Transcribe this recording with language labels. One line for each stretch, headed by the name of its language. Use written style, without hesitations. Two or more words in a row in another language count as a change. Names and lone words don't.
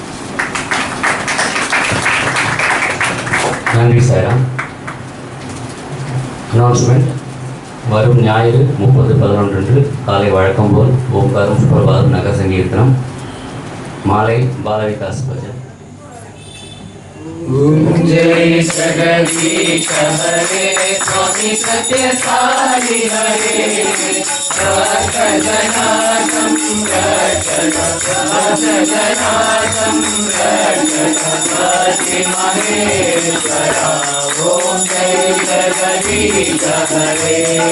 Tamil: நன்றி சார். அனௌன்ஸ்மெண்ட்: வரும் ஞாயிறு 30/11 காலை வழக்கம் போல் ஓம்காரம் சுப்பிரபாதம் நகர் சங்கீர்த்தனம், மாலை பாலவிகாஸ் பஜன்.
Hindi: ओम जय जगदीश हरे स्वामी सत्य साई हरे भक्त जना संरक्षक भक्त जना संरक्षक भक्ति महेश्वरा ओम जय जगदीश हरे